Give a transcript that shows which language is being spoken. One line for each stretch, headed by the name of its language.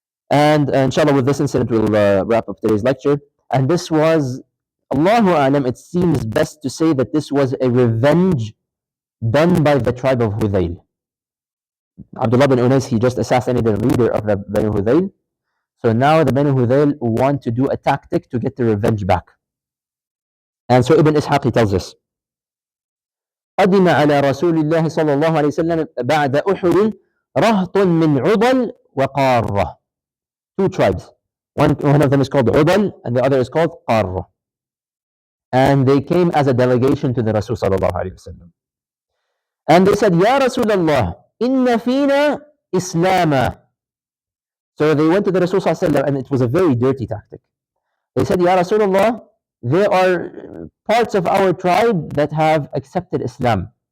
English: And inshallah, with this incident, we'll wrap up today's lecture. And this was, Allahu A'lam, it seems best to say that this was a revenge done by the tribe of Hudayl. Abdullah bin Unais, he just assassinated the leader of the Banu Hudayl. So now the Banu Hudayl want to do a tactic to get the revenge back. And so Ibn Ishaq, he tells us,
Arabic: قدم على رسول الله صلى الله عليه وسلم بعد أحد رهط من عضل وقارة.
English: Two tribes. One of them is called Udal and the other is called Qarra. And they came as a delegation to the Rasul sallallahu alayhi wasallam. And they said, Ya Rasulullah,
Arabic: inna fina Islama.
English: So they went to the Rasul sallallahu alayhi wasallam, and it was a very dirty tactic. They said, Ya Rasulullah, there are parts of our tribe that have accepted Islam.